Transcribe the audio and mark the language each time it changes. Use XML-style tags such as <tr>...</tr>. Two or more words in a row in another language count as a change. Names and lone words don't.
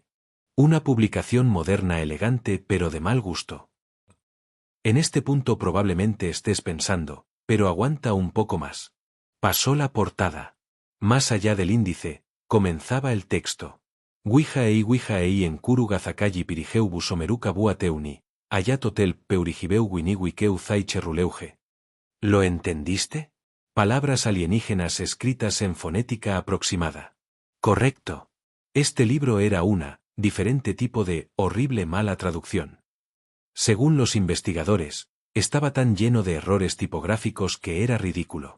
<es>Una publicación moderna elegante pero de mal gusto. En este punto probablemente estés pensando, pero aguanta un poco más. Pasó la portada. Más allá del índice, comenzaba el texto. Wijaei en Kuru Gazakayi Pirigeu Busomeruka Buateuni, Ayatotel Peurigibeu Winiwikeu Zaicherruleuge. ¿Lo entendiste? Palabras alienígenas escritas en fonética aproximada. Correcto. Este libro era una, diferente tipo de, horrible mala traducción. Según los investigadores, estaba tan lleno de errores tipográficos que era ridículo.</es>